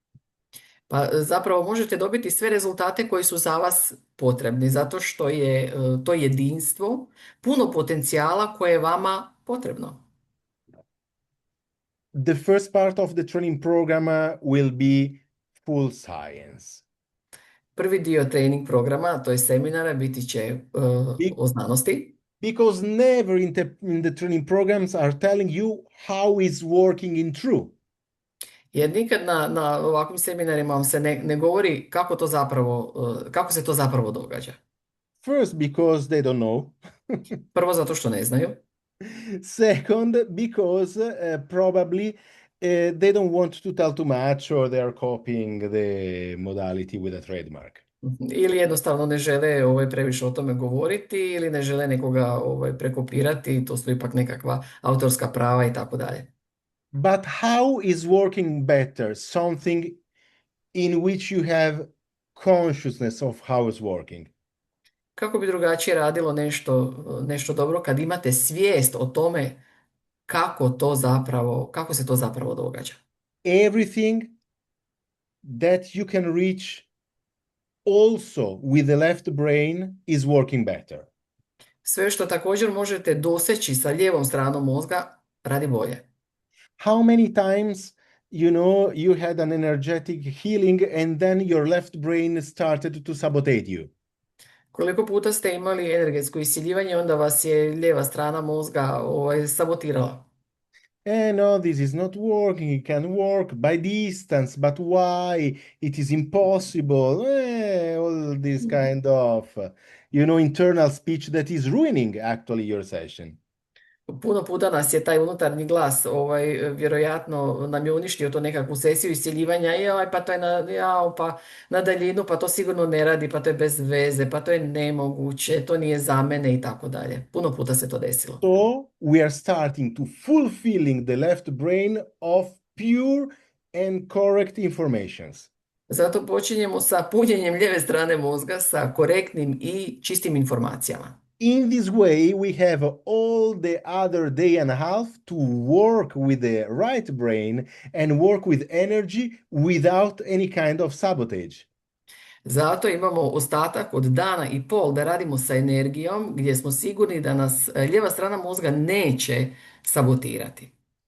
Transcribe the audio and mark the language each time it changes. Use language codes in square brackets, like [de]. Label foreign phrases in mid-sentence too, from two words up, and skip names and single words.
[hr] Pa zapravo možete dobiti sve rezultate koji su za vas potrebni, zato što je to jedinstvo puno potencijala koje je vama potrebno. [en] The first part of the training program will be full science. [hr] Prvi dio trening programa, to je seminara, biti će o znanosti. [en] Because never in the training programs are telling you how is working in true. [hr] Jer nikad na ovakvim seminarima vam se ne govori kako se to zapravo događa. [en] First, because they don't know. [hr] Prvo zato što ne znaju. [en] Second, because probably they don't want to tell too much or they are copying the modality with a trademark. [hr] Ili jednostavno ne žele previše o tome govoriti ili ne žele nekoga prekopirati, to su ipak nekakva autorska prava i tako dalje. [en] But how is working better? Something in which you have consciousness of how it's working. [hr] Kako bi drugačije radilo nešto dobro kad imate svijest o tome kako se to zapravo događa? [en] Everything that you can reach also with the left brain is working better. [hr] Sve što također možete doseći sa lijevom stranom mozga radi bolje. [en] How many times you had an energetic healing and then your left brain started to sabotage you? [hr] Koliko puta ste imali energetsko isiljivanje, onda vas je lijeva strana mozga sabotirala. [en] No, this is not working. It can work by distance, but why? It is impossible. All this kind of, internal speech that is ruining actually your session. [hr] Puno puta nas je taj unutarnji glas, vjerojatno nam je uništio to nekakvu sesiju isciljivanja, pa to je na daljinu, pa to sigurno ne radi, pa to je bez veze, pa to je nemoguće, to nije za mene i tako dalje. Puno puta se to desilo. [en] So we are starting to fulfilling the left brain of pure and correct informations. [hr] Zato počinjemo sa punjenjem lijeve strane mozga sa korektnim i čistim informacijama. [en] In this way, we have all the other day and a half to work with the right brain and work with energy without any kind of sabotage. [hr] Zato imamo ostatak od dana i pol da radimo sa energijom gdje smo sigurni da nas lijeva strana mozga neće sabotirati.